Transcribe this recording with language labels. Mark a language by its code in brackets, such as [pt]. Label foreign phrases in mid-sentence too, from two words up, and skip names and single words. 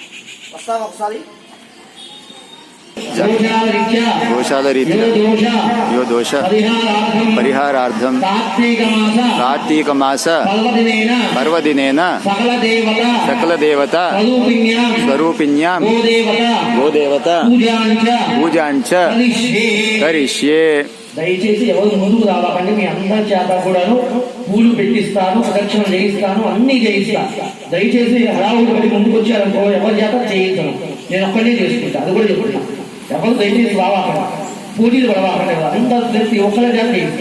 [sa] यो दोष परिहारार्थम कार्तीक मास पर्वदिनेन सकल देवता स्वरूपिण्यां गोदेवता पूजांच करिष्ये. [te] దయచేసి ఎవరు ముందుకు రావాలంటే మీ అందరి చేత కూడాను పూలు పెట్టిస్తాను, ప్రదక్షిణ చేయిస్తాను, అన్ని చేయిస్తా. దయచేసి హడావుడి పడి ముందుకు వచ్చారనుకో ఎవరి చేత చేయించను, నేను ఒక్కడే చేసుకుంటా. అది కూడా చెప్పుకుంటా. ఎవరు దయచేసి రావాలంటే పూజలు పడవాలంటే అందరూ ప్రతి ఒక్కరి చేత చేయిస్తా.